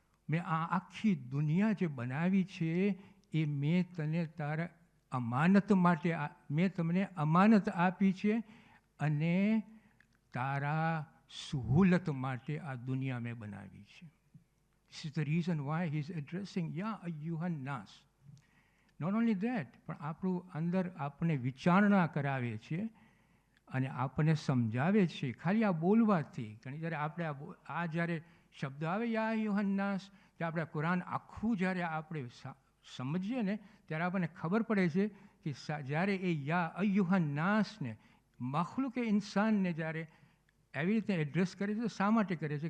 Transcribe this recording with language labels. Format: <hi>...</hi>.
<gu>મેં આ આખી દુનિયા જે બનાવી છે એ મેં તને તારા અમાનત માટે મેં તમને અમાનત આપી છે અને તારા સહુલત માટે આ દુનિયા મેં બનાવી છે.</gu> <en>This is the reason why he is addressing Ya Ayyuhan Nas. Not only that,</en> <gu>પણ આપણું અંદર આપણે વિચારણા કરાવે છે અને આપણને સમજાવે છે ખાલી આ બોલવાથી. ઘણી જ્યારે આપણે આ જ્યારે શબ્દ આવે યા અયુહન નાસ, કે આપણે કુરાન આખું જ્યારે આપણે સમજીએ ને ત્યારે આપણને ખબર પડે છે કે જ્યારે એ યા અયુહન નાસને મખલુકે ઇન્સાનને જ્યારે એવી રીતે એડ્રેસ કરે છે તો શા માટે કરે છે?</gu>